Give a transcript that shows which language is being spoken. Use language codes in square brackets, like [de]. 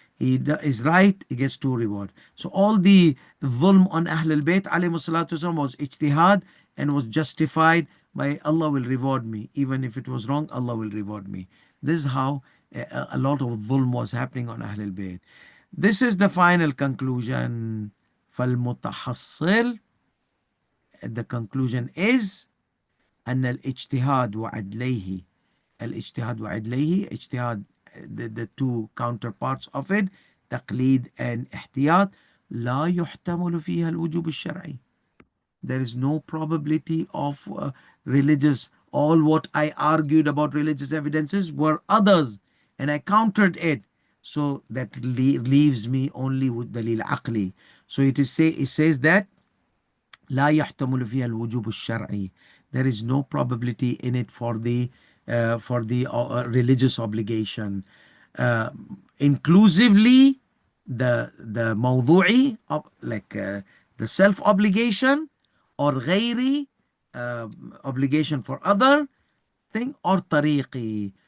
[en] He is right, he gets two reward. So all the dhulm on Ahl al-Bayt alayhi salatu wasalam was ijtihad and was justified by Allah will reward me. Even if it was wrong, Allah will reward me. This is how a lot of dhulm was happening on Ahl al-Bayt. This is the final conclusion. [ar] فالمتحصل, [en] the conclusion is [ar] أن الاجتهاد وعدليه, الاجتهاد وعدليه, اجتهاد, [en] the two counterparts of it, [ar] تقليد and احتياط, لا يحتمل فيها الوجوب الشرعي. [en] There is no probability of religious. All what I argued about religious evidences were others, and I countered it. So that leaves me only with dalil aqli. So it says that [ar] لا يحتمل فيها الوجوب الشرعي. [en] There is no probability in it for the religious obligation. Uh, Inclusively, the موضوعي, like the self obligation, or غيري, obligation for other thing, or طريقي.